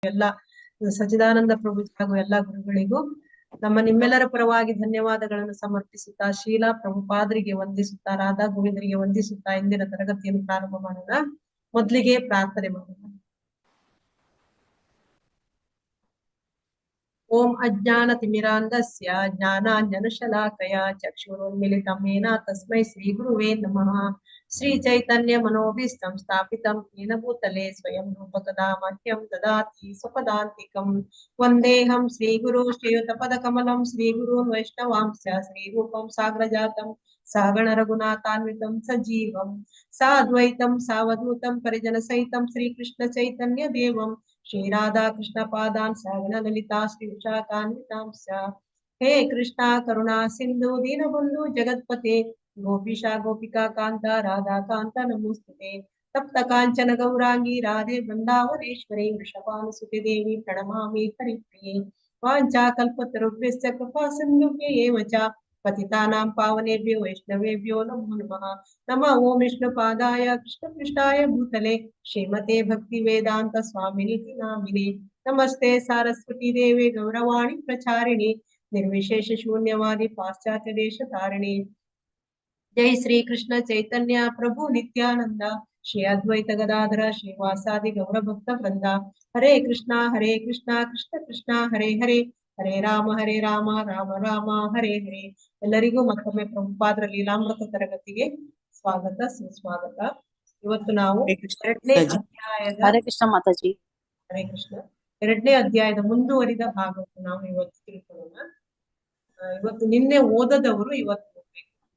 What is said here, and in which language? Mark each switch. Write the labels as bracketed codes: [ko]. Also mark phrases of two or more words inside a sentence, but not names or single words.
[kn] ಎಲ್ಲ ಸಚ್ಚಿದಾನಂದ ಪ್ರಭುಜಿ ಹಾಗೂ ಎಲ್ಲಾ ಗುರುಗಳಿಗೂ ನಿಮ್ಮೆಲ್ಲರ ಪರವಾಗಿ ಧನ್ಯವಾದಗಳನ್ನು ಸಮರ್ಪಿಸುತ್ತಾ ಶೀಲಾ ಪ್ರಭುಪಾದರಿಗೆ ವಂದಿಸುತ್ತಾ ರಾಧಾ ಗೋವಿಂದರಿಗೆ ವಂದಿಸುತ್ತಾ ಇಂದಿನ ತರಗತಿಯನ್ನು ಪ್ರಾರಂಭ ಮಾಡೋಣ. ಮೊದಲಿಗೆ ಪ್ರಾರ್ಥನೆ ಮಾಡೋಣ. [sa] ಓಂ ಅಜ್ಞಾನತಿಮಿರಾಂಧಸ್ಯ ಜ್ಞಾನಾಂಜನಶಲಾಕಯ ಚಕ್ಷುರುನ್ಮಿಲಿತಂ ಯೇನ ತಸ್ಮೈ ಶ್ರೀ ಗುರುವೇ ನಮಃ. ಶ್ರೀ ಚೈತನ್ಯ ಮನೋಭೀಷ್ಟಂ ಸ್ಥಾಪಿತಂ ಯೇನ ಭೂತಲೆ ಸ್ವಯಂ ರೂಪಕದಾ ಮಹ್ಯಂ ದದಾತಿ ಸ್ವಪದಾಂತಿಕಂ. ವಂದೇಹಂ ಶ್ರೀ ಗುರು ಶ್ರೀಯುತಪದಕಮಲಂ ಶ್ರೀ ಗುರುನ್ ವೈಷ್ಣವಾಂಸ್ಯ ಶ್ರೀ ರೂಪಂ ಸಾಗ್ರಜಾತಂ ಸಹಗಣ ರಘುನಾಥಾನ್ವಿತಂ ಸಜೀವಂ ಸಾದ್ವೈತಂ ಸಾವಧೂತಂ ಪರಿಜನ ಸಹಿತಂ ಶ್ರೀ ಕೃಷ್ಣ ಚೈತನ್ಯ ದೇವಂ ಶ್ರೀ ರಾಧಾ ಕೃಷ್ಣ ಪಾದಾನ್ ಸಹಗಣ ಲಲಿತಾ ಶ್ರೀ ವಿಶಾಖಾನ್ವಿತಾಂಶ. ಹೇ ಕೃಷ್ಣ ಕರುಣಾ ಸಿಂಧು ದೀನಬಂಧು ಜಗತ್ಪತೆ ಗೋಪಿಶಾ ಗೋಪಿಕಾ ಕಾಂತ ರಾಧಾ ಕಾಂತ ನಮೋಸ್ತುತೆ. ತಪ್ತ ಕಾಂಚನ ಗೌರಾಂಗಿ ರಾಧೆ ಬೃಂದಾವನೇಶ್ವರಿ ವೃಷಭಾನುಸುತೆ ದೇವಿ ಪ್ರಣಮಾಮಿ ಹರಿಪ್ರಿಯೆ. ವಾಂಚಾ ಕಲ್ಪತರುಭ್ಯಶ್ಚ ಕೃಪಾ ಸಿಂಧುಭ್ಯೇವ ಚ ಪತಿತಾನಾಂ ಪಾವನೇಭ್ಯೋ ವೈಷ್ಣವೇಭ್ಯೋ ನಮೋ ನಮಃ. ನಮಃ ಓಂ ವಿಷ್ಣುಪಾದಾಯ ಕೃಷ್ಣಪೃಷ್ಠಾಯ ಭೂತಲೆ ಶ್ರೀಮತೆ ಭಕ್ತಿ ವೇದಾಂತ ಸ್ವಾಮಿನಿತಿ ನಾಮಿನೆ. ನಮಸ್ತೆ ಸಾರಸ್ವತಿ ದೇವಿ ಗೌರವಾಣಿ ಪ್ರಚಾರಿಣಿ ನಿರ್ವಿಶೇಷ ಶೂನ್ಯವಾದಿ ಪಾಶ್ಚಾತ್ಯ ದೇಶ ತಾರಿಣಿ. ಜೈ ಶ್ರೀ ಕೃಷ್ಣ ಚೈತನ್ಯ ಪ್ರಭು ನಿತ್ಯಾನಂದ ಶ್ರೀ ಅದ್ವೈತ ಗದಾಧರ ಶ್ರೀವಾಸಾದಿ ಗೌರ ಭಕ್ತ ವೃಂದ. ಹರೇ ಕೃಷ್ಣ ಕೃಷ್ಣ ಕೃಷ್ಣ ಹರೇ ಹರೇ ಹರೇ ರಾಮ ರಾಮ ರಾಮ ಹರೇ ಹರೇ. [kn] ಎಲ್ಲರಿಗೂ ಮತ್ತೊಮ್ಮೆ ಪ್ರಭುಪಾದರ ಲೀಲಾಮೃತ ತರಗತಿಗೆ ಸ್ವಾಗತ ಸುಸ್ವಾಗತ. ಇವತ್ತು ನಾವು ಎರಡನೇ ಅಧ್ಯಾಯದ [sa] ಹರೇ ಕೃಷ್ಣ ಮಾತಾಜಿ. ಹರೇ ಕೃಷ್ಣ [kn] ಎರಡನೇ ಅಧ್ಯಾಯದ ಮುಂದುವರಿದ ಭಾಗವನ್ನು ನಾವು ಇವತ್ತು ತಿಳ್ಕೊಳ್ಳೋಣ. ಇವತ್ತು ನಿನ್ನೆ ಓದದವರು ಇವತ್ತು ಓದ್ಬೇಕು.